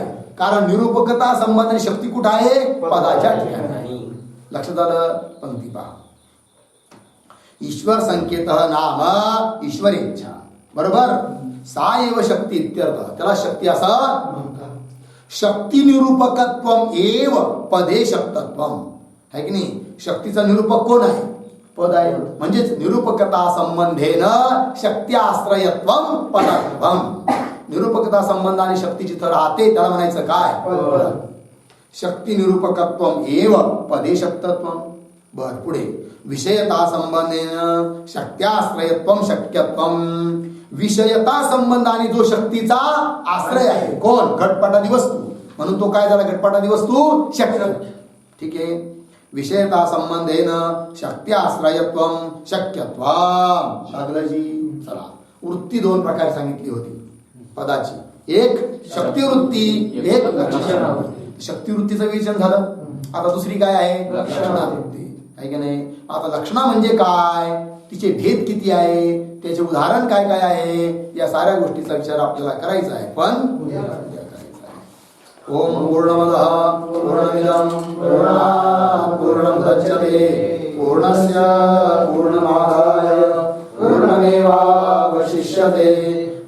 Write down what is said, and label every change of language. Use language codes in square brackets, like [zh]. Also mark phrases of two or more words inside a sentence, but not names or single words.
[mr] कारण निरूपकता संबंधाने शक्ती कुठं आहे, पदाच्या ठिकाणी. लक्षात आलं. पंक्ती पहा. [sa] ईश्वर संकेत नाम ईश्वर इच्छा, बरोबर. साएव शक्ती इत्यर्थ. [mr] त्याला शक्ती असं. [sa] शक्ती निरूपकत्वम एव पदे शक्तत्वम, [mr] है की नाही. शक्तीचा निरूपक कोण आहे, पद आहे. [sa] म्हणजेच निरूपकता संबंधेन शक्त्याश्रयत्वम पदत्वम. [mr] निरूपकता संबंधाने शक्ती जिथं राहते त्याला म्हणायचं काय, पद. [sa] शक्ती निरूपकत्वम एव पदे शक्तत्वम. [mr] बर पुढे [sa] विषयता संबंधेन शक्त्याश्रयत्वम शक्यत्वम. [mr] विषयता संबंधाने जो शक्तीचा आश्रय आहे कोण घटपटादी वस्तू म्हणून तो काय झाला घटपटादी वस्तू शक्य. ठीक आहे. [sa] विषयता संबंधेन शक्त्याश्रयत्वम शक्यत्वम. [mr] लागलंजी. चला वृत्ती दोन प्रकारे सांगितली होती पदाची. एक शक्तिवृत्ती एक लक्षणवृत्ती. शक्तिवृत्तीचं विवेचन झालं. आता दुसरी काय आहे लक्षणावृत्ती आहे की नाही. आता लक्षणा म्हणजे काय तिचे भेद किती आहे त्याचे उदाहरण काय काय आहे या साऱ्या गोष्टीचा विचार आपल्याला करायचा आहे पण उद्या करायचा आहे. [sa] ओम पूर्णमदः पूर्णमिदं पूर्णात् पूर्णमुदच्यते पूर्णस्य पूर्णमादाय पूर्णमेवावशिष्यते.